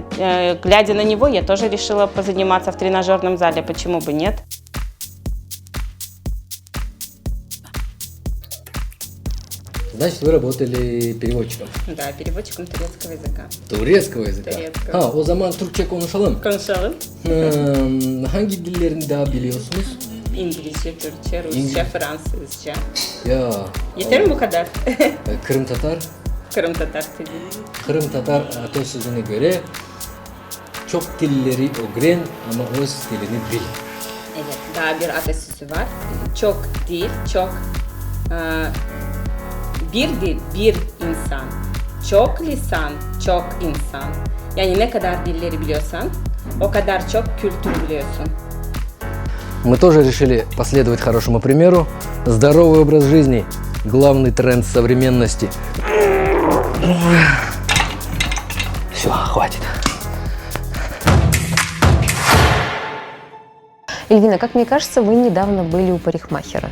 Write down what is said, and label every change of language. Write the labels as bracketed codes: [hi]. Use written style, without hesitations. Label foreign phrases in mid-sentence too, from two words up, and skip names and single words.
[ru] Глядя на него, я тоже решила позаниматься в тренажерном зале, почему бы нет. Значит, вы работали переводчиком? Да, переводчиком турецкого языка. Турецкого языка? Турецкого. [tr] O zaman Türkçe konuşalım. Konuşalım. Hangi dillerini daha biliyorsunuz? İngilizce, Türkçe, Rusça, Fransızca. Ya. Yeter mi bu kadar? Kırım Tatar. Kırım Tatar dili. Kırım Tatar atasözüne göre çok dilleri öğren ama öz dilini bil. Evet, daha bir atasözü var. Çok dil, çok bir dil, bir insan. Çok lisan, çok insan. Yani ne kadar dilleri biliyorsan, o kadar çok kültür biliyorsun. [ru] Мы тоже решили последовать хорошему примеру. Здоровый образ жизни – главный тренд современности. Все, хватит. Эльвина, как мне кажется, вы недавно были у парикмахера.